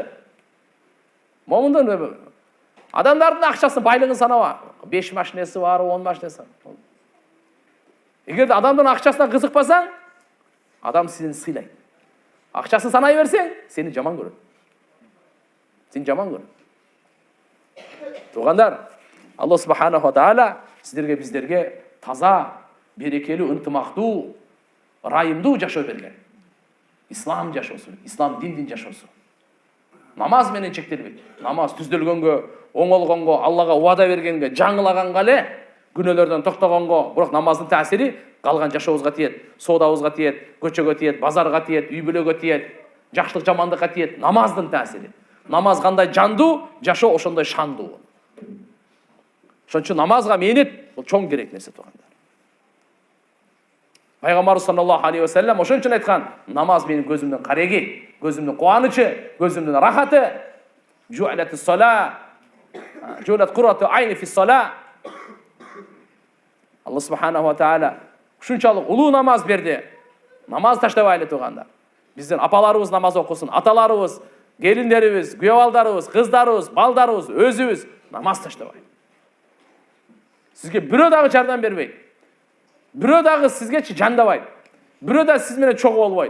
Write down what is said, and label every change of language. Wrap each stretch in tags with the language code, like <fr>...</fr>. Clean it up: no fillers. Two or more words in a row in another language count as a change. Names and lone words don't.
<ky>Момундун адамдардын акчасын, байлыгын санаба. 5 машинеси бар, 10 машинеси бар. Эгерде адамдын акчасына кызыкпасаң, адам сени сыйлайт. Акчасын санай берсең, сени жаман көрөт. Сени жаман көрөт. Тугандар, Аллах</ky> <ar>سبحانه وتعالى</ar> <ky>сиздерге, биздерге таза, берекелүү, ынтымактуу, ырайымдуу жашоо берген. Ислам жашоосу, ислам диндин жашоосу. Намаз менен чектелбейт. Намаз түздөлгөнгө, оңолгонго, Аллага убада бергенге, жаңылаганга эле, күнөөлөрдөн токтогонго, бирок намаздын таасири калган жашообузга тиет, соодабызга тиет, көчөгө тиет, базарга тиет, үй бүлөгө тиет, жакшылык жамандыкка тиет. Намаздын таасири. Намаз кандай жандуу, жашоо ошондой шандуу. Ошон үчүн намазга мээнет бул чоң керек нерсе тугандар. Пайгамбар</ky> <ar>صلى الله عليه وسلم</ar> <ky>ошон үчүн айткан: намаз менин көзүмдүн кареги, көзүмдүн кубанычы, көзүмдүн рахаты.</ky> <ar>جعلت الصلاة جعلت قرة عيني في الصلاة.</ar> <ky>Аллах</ky> <ar>سبحانه وتعالى</ar> <ky>ушунчалык улуу намаз берди. Намаз таштабайлы тугандар. Биздин апаларыбыз намаз окусун, аталарыбыз, келиндерибиз, күйөөбалдарыбыз, кыздарыбыз, балдарыбыз, өзүбүз намаз таштабайлы. Сизге бирөө дагы жардам бербейт. Бирөө дагы сизге жандабайт. Бирөө да сиз менен чогуу болбойт.</ky>